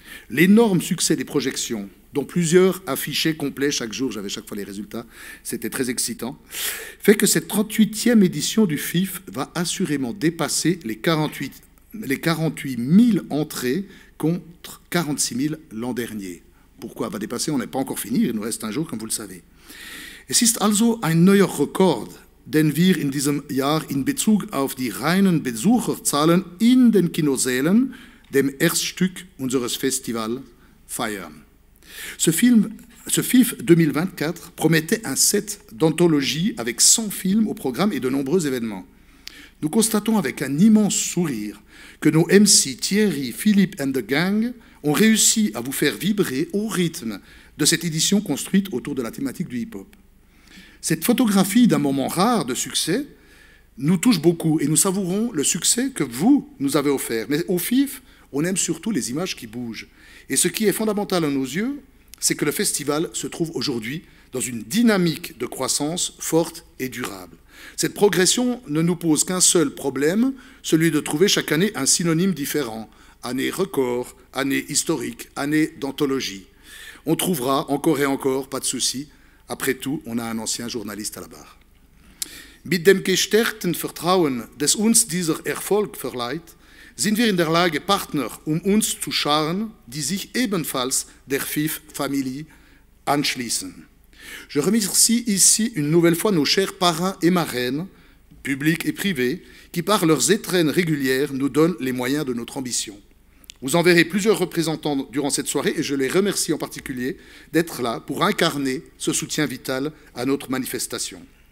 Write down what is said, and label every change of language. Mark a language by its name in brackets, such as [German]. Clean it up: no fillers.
[French] L'énorme succès des projections, dont plusieurs affichaient complets chaque jour, j'avais chaque fois les résultats, c'était très excitant, fait que cette 38e édition du FIF va assurément dépasser les 48 000 entrées contre 46 000 l'an dernier. Pourquoi va dépasser? On n'est pas encore fini, il nous reste un jour, comme vous le savez. [German] Es ist also ein neuer Rekord, den wir in diesem Jahr in Bezug auf die reinen Besucherzahlen in den Kinosälen, dem Erststück unseres Festivals, feiern. [French] Ce FIF 2024 promettait un set d'anthologie avec 100 films au programme et de nombreux événements. Nous constatons avec un immense sourire que nos MC Thierry, Philippe and the Gang ont réussi à vous faire vibrer au rythme de cette édition construite autour de la thématique du hip-hop. Cette photographie d'un moment rare de succès nous touche beaucoup et nous savourons le succès que vous nous avez offert. Mais au FIF, on aime surtout les images qui bougent. Et ce qui est fondamental à nos yeux, c'est que le festival se trouve aujourd'hui dans une dynamique de croissance forte et durable. Cette progression ne nous pose qu'un seul problème, celui de trouver chaque année un synonyme différent. Année record, année historique, année d'anthologie. On trouvera encore et encore, pas de souci. Après tout, on a un ancien journaliste à la barre. [German] Mit dem gestärkten Vertrauen, das uns dieser Erfolg verleiht, sind wir in der Lage, Partner uns zu scharen, die sich ebenfalls der FIF-Familie anschließen. [French] Je remercie ici une nouvelle fois nos chers parrains et marraines, publics et privés, qui par leurs étrennes régulières nous donnent les moyens de notre ambition. Vous en verrez plusieurs représentants durant cette soirée et je les remercie en particulier d'être là pour incarner ce soutien vital à notre manifestation.